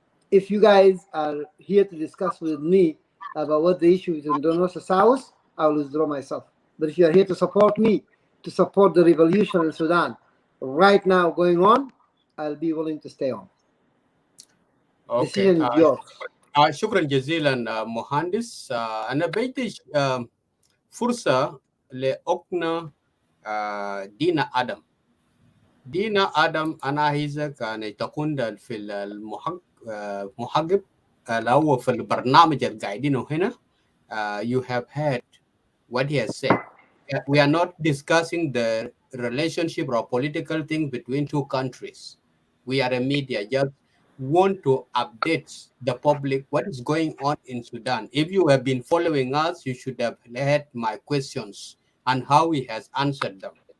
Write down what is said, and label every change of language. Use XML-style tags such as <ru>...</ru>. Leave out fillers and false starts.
<en>If you guys are here to discuss with me about what the issue is in the North or South, I will withdraw myself. But if you are here to support me, to support the revolution in Sudan right now going on, I'll be willing to stay on. Okay. Decision is yours.</en> <ar>شكرا جزيلا مهندس. أنا بدي فرصة لأقنع دينا آدم. دينا آدم أنا عايزة كان تكون في المحقب اللي في البرنامج اللي قاعدينه هنا.</ar> <en>You have heard what he has said. We are not discussing the relationship or political thing between two countries. We are a media, just want to update the public what is going on in Sudan. If you have been following us, you should have heard my questions and how he has answered them.</en>